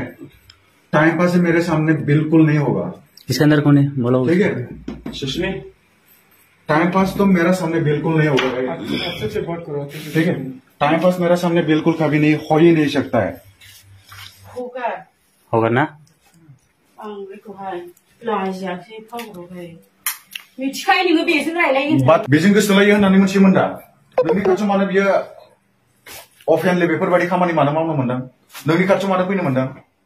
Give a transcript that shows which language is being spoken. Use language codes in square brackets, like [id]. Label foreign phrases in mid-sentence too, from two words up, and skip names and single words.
[en] time pass [hi] मेरे सामने बिल्कुल नहीं होगा। इसके अंदर कौन है बोलो? ठीक है, सुष्मी, [en] time pass [hi] तो मेरा सामने बिल्कुल नहीं होगा। ठीक है, [en] time pass [hi] मेरा सामने बिल्कुल कभी नहीं हो ही नहीं सकता है। होगा ना? [brx] बेजों गोसो लायो होननानै मोनथियोमोन दा? नोंनि खाथियाव मानो बियो अफेनलि बेफोरबायदि खामानि मानो मावनो मोनदों? नोंनि खाथियाव मानो फैनो मोनदों?